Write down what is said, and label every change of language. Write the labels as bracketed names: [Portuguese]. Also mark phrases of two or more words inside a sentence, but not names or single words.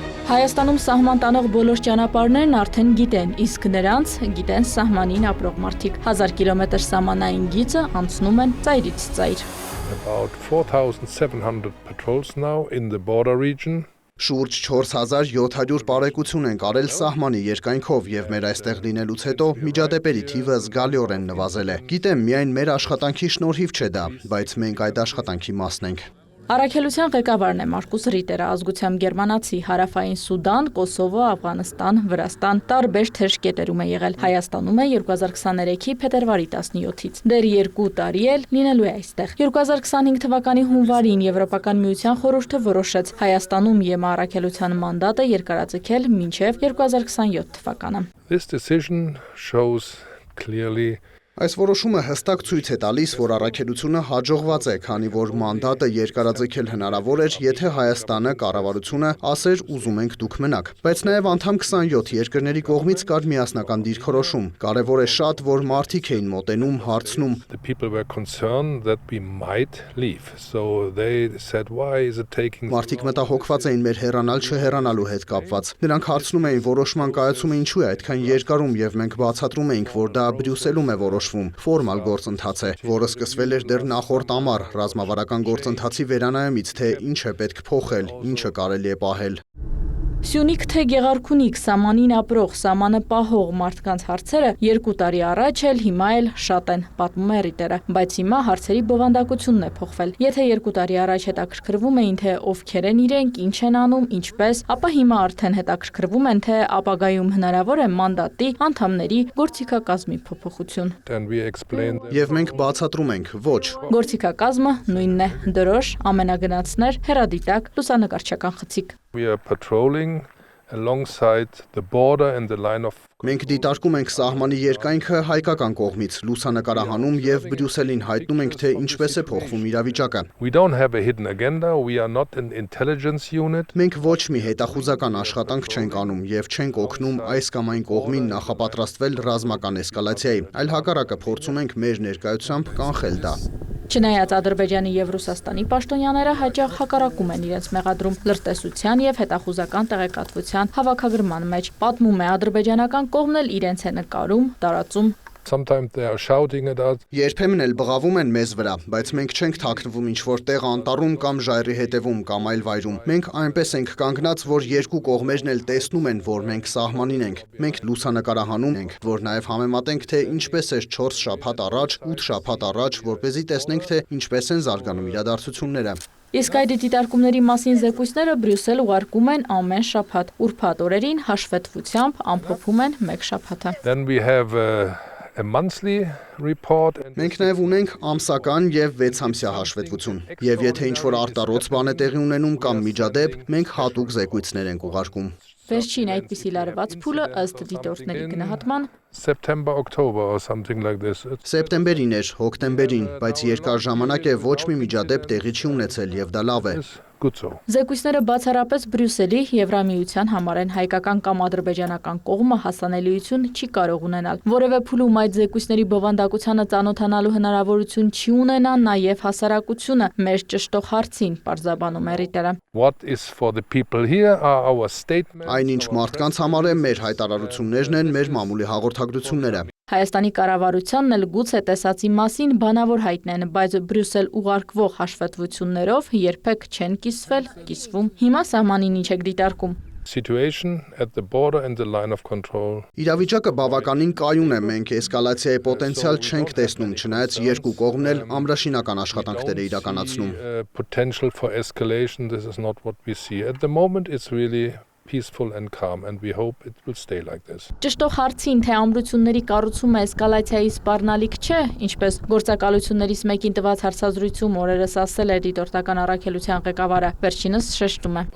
[Armenian] Հայաստանում սահման տանող բոլոր ճանապարհներն արդեն գիտեն, իսկ նրանց գիտեն սահմանին ապրող մարդիկ։ 1000 կիլոմետր սահմանային գիծը անցնում են ծայրից ծայր։ [English] About 4,700 patrols now in the border region. [Armenian] Շուրջ 4700 բարեկություն են կարել սահմանի երկայնքով եւ մեր այստեղ լինելուց հետո միջադեպերի թիվը զգալիորեն նվազել է։ Գիտեմ, միայն մեր աշխատանքի շնորհիվ չէ դա, բայց մենք այդ աշխատանքի մասն ենք։ Առաքելության ղեկավարն է Մարկուս Ռիտերը, ազգությամբ գերմանացի, Հարավային Սուդան, Կոսովո, Աֆղանստան, Վրաստան, տարբեր թեժ կետերում է եղել։ Հայաստանում է 2023-ի փետրվարի 17-ից։ Դեռ 2 տարի էլ լինելու է այստեղ։ 2025 թվականի հունվարին Եվրոպական միության խորհուրդը որոշեց Հայաստանում ԵՄ առաքելության մանդատը երկարաձգել մինչև 2027 թվականը։ [English] This decision shows clearly [Armenian] Այս որոշումը հստակ ցույց է տալիս, որ առաքելությունը հաջողված է, քանի որ մանդատը երկարաձգել հնարավոր էր, եթե Հայաստանը կառավարությունը ասեր ուզում ենք դուք մնաք։ Բայց նաև անդամ 27 երկրների կողմից կար միասնական դիրքորոշում։ Կարևոր է շատ, որ մարդիկ էին մոտենում, հարցնում։ [English] the people were concerned that we might leave. So they said, why is it taking [Armenian] Մարդիկ մտահոգված էին մեր հեռանալ չհեռանալու հետ կապված։ Նրանք հարցնում էին որոշման կայացումը ինչու է այդքան երկարում եւ մենք բացատրում էինք, որ դա Բրյուսելում է որոշվում, ֆորմալ գործընթաց է, որը սկսվել էր դեռ նախորդ ամառ ռազմավարական գործընթացի վերանայումից, թե ինչ է պետք փոխել, ինչը կարելի է պահել։ Սյունիք թե Գեղարքունիք, սահմանին ապրող, սահմանը պահող մարդկանց հարցերը 2 տարի առաջ էլ հիմա էլ շատ են, պատմում է Ռիտերը, բայց հիմա հարցերի բովանդակությունն է փոխվել։ Եթե 2 տարի առաջ հետաքրքրվում էին, թե ովքեր են իրենք, ինչ են անում, ինչպես, ապա հիմա արդեն հետաքրքրվում են, թե ապագայում հնարավոր է մանդատի անդամների գործիքակազմի փոփոխություն։ [English] and we explained that [Armenian] Եվ մենք բացատրում ենք, ոչ, Գործիքակազմը նույնն է՝ դրոշ, ամենագնացներ, հեռադիտակ, լուսանկարչական խցիկ։ [English] we are patrolling alongside the border and the line of [Armenian] Մենք դիտարկում ենք սահմանի երկայնքը հայկական կողմից, լուսանկարահանում եւ Բրյուսելին հայտնում ենք, թե ինչպես է փոխվում իրավիճակը։ [English] We don't have a hidden agenda, we are not an intelligence unit. [Armenian] Մենք ոչ մի հետախուզական աշխատանք չենք անում եւ չենք օգնում այս կամ այն կողմին նախապատրաստվել ռազմական էսկալացիայի, այլ հակառակը փորձում ենք մեր ներկայությամբ կանխել դա։ Չնայած Ադրբեջանի եւ Ռուսաստանի պաշտոնյաները հաճախ հակառակում են իրենց մեղադրում լրտեսության եւ հետախուզական տեղեկատվության հավաքագրման մեջ, պատմում է ադրբեջանական կողմն էլ իրենց է նկարում, տարածում։ [English] Sometimes they are shouting at us. [Armenian] Երբեմն էլ բղավում են մեզ վրա, բայց մենք չենք թաքնվում ինչ-որ տեղ անտառում կամ ժայռի հետևում կամ այլ վայրում։ Մենք այնպես ենք կանգնած, որ երկու կողմերն էլ տեսնում են, որ մենք սահմանին ենք։ Մենք լուսանկարահանում ենք, որ նաև համեմատենք, թե ինչպես էր 4 շաբաթ առաջ, 8 շաբաթ առաջ, որպեսզի տեսնենք, թե ինչպես են զարգանում իրադարձությունները։ Իսկ այդ դիտարկումների մասին զեկույցները Բրյուսել ուղարկում են ամեն շաբաթ, ուրբաթ օրերին հաշվետվությամբ ամփոփում են 1 շաբաթը։ [English] Then we have a monthly report and [Armenian] Մենք նաև ունենք ամսական եւ 6-ամսյա հաշվետվություն։ Եվ եթե ինչ-որ արտառոց բան է տեղի ունենում կամ միջադեպ, մենք հատուկ զեկույցներ ենք ուղարկում։ Վերջին այդպիսի լարված փուլը ըստ դիտորդների գնահատման [English] September, October or something like this. [Armenian] Սեպտեմբերին էր, հոկտեմբերին, բայց երկար ժամանակ է ոչ մի միջադեպ տեղի չի ունեցել եւ դա լավ է։ [English] It's good so. [Armenian] Զեկույցները բացառապես Բրյուսելի Եվրամիության համար են, հայկական կամ ադրբեջանական կողմը հասանելիություն չի կարող ունենալ։ Որևէ փուլում այդ զեկույցների բովանդակությանը ծանոթանալու հնարավորություն չի ունենա նաև հասարակությունը մեր ճշտող հարցին, պարզաբանում է Ռիտերը։ [English] What is for the people here are our statements. [Armenian] Այնինչ մարդկանց համար է մեր հայտարարություններն են, մեր մամուլի հաղորդագրությունները։ Հայաստանի կառավարությանն էլ գուցե տեսածի մասին բանավոր հայտնեն, բայց Բրյուսել ուղարկվող հաշվետվություններով երբեք չեն կիսվում։ Հիմա սահմանին ինչ եք դիտարկում։ [English] Situation at the border and the line of control. [Armenian] Իրավիճակը բավականին կայուն է, մենք էսկալացիայի պոտենցիալ չենք տեսնում, չնայած երկու կողմն էլ ամրաշինական աշխատանքներ է իրականացնում։ [English] Potential for escalation, this is not what we see. At the moment it's really peaceful and calm and we hope it will stay like this. [Armenian] Ճշտող հարցին, թե ամրությունների կառուցումը էսկալացիայի սպառնալիք չէ, ինչպես գործակալություններից մեկին տված հարցազրույցում օրերս ասել է դիտորդական առաքելության ղեկավարը, վերջինս շեշտում է։